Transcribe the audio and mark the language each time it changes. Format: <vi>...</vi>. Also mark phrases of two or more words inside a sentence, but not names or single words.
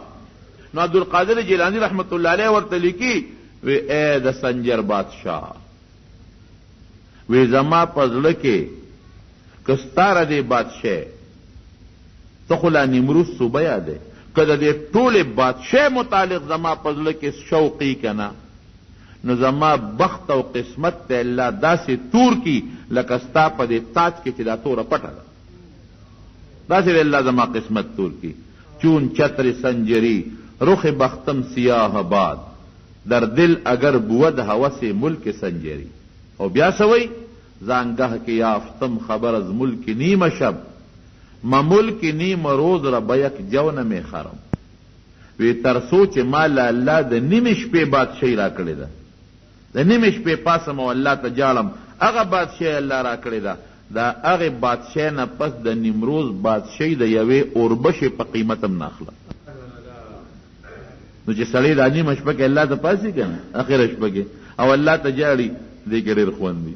<ps>نو عبدالقادر جیلانی رحمت الله علیه ورته لیکي وی ای د سنجر بادشاه، وی زما په زړه کې که ستا ردې بادشاه ته خو لا نیمروز صوبه یادی، که د دې ټولې بادشاه متعلق زما په زړه کې شوقي که نه، نو زما بخت او قسمت ته الله داسې تور کی لکه ستا په دې تاج کې چې دا توره پټه ده، داسې الله زما قسمت تور کی.</ps> <fa>چون چتر سنجری رخ بختم سیاه باد، در دل اگر بود هوس ملک سنجری.</fa> <ps>او بیا</ps> <fa>سوی زانگه که یافتم خبر از ملک نیم شب، ما ملک نیم روز را به یک جو نمی خرم.</fa> <ps>وی ترسو چې ما له الله د نیمې شپې بادشاهي را کړې ده، د نیمې شپې پاسم او الله ته جاړم، هغه بادشاهي الله را کړې ده. دا هغې بادشاهۍ نه پس د نیمروز بادشاهي د یوې اوربشې په قیمت هم نه اخله. نو چې سړی دا نیمه شپه کې الله ته پاسي که نه، اخره شپه کې او الله ته جاړي، دې کې ډېر خوند دی.</ps>